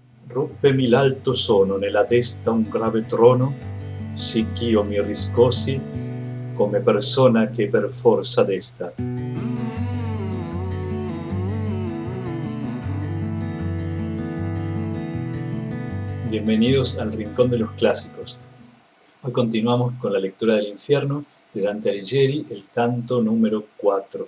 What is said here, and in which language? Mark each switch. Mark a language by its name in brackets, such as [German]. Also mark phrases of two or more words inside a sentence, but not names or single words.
[Italian] Ruppemi l'alto sono, nella testa un grave trono, sicch'io mi riscossi come persona che per forza desta. [Spanish] Bienvenidos al Rincón de los Clásicos. Hoy continuamos con la lectura del Infierno de Dante Alighieri, el canto número 4.